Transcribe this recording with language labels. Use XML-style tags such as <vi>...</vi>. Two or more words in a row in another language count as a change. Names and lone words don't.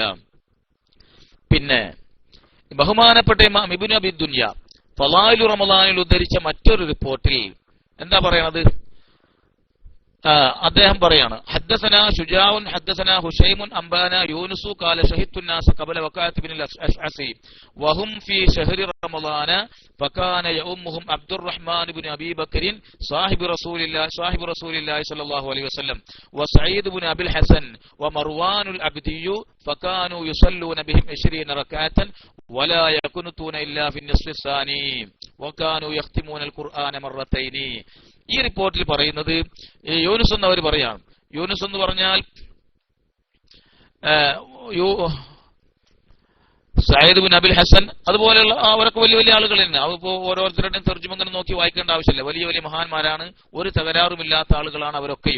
<ml>പിന്നെ ബഹുമാനപ്പെട്ട ഇമാം ഇബ്നു അബി ദുനിയ ഫളായിലു റമളാനിൽ ഉദ്ധരിച്ച മറ്റൊരു റിപ്പോർട്ടിൽ എന്താ പറയണത്? അദ്ദേഹം പറയാണ്</ml> <ar>حدثنا شجاع حدثنا هشيم أنبأنا يونس قال شهدت الناس قبل وقعة بن الأشعث وهم في شهر رمضان فكان يؤمهم عبد الرحمن بن أبي بكر صاحب رسول الله صلى الله عليه وسلم وسعيد بن أبي الحسن ومروان العبدي فكانوا يصلون بهم 20 ركعة ولا يقنطون إلا في النصف الثاني وكانوا يختمون القرآن مرتين.</ar> <ml>ഈ റിപ്പോർട്ടിൽ പറയുന്നത് യൂനുസ് എന്നവർ പറയാണ്. യൂനുസ് എന്ന് പറഞ്ഞാൽ സയ്യിദ് ബിൻ അബിൽ ഹസൻ അതുപോലെയുള്ള അവരൊക്കെ വലിയ വലിയ ആളുകൾ തന്നെ. അതിപ്പോ ഓരോരുത്തരുടെയും തർജ്ജമ ഇങ്ങനെ നോക്കി വായിക്കേണ്ട ആവശ്യമില്ല. വലിയ വലിയ മഹാന്മാരാണ്, ഒരു തകരാറുമില്ലാത്ത ആളുകളാണ് അവരൊക്കെയും.</ml>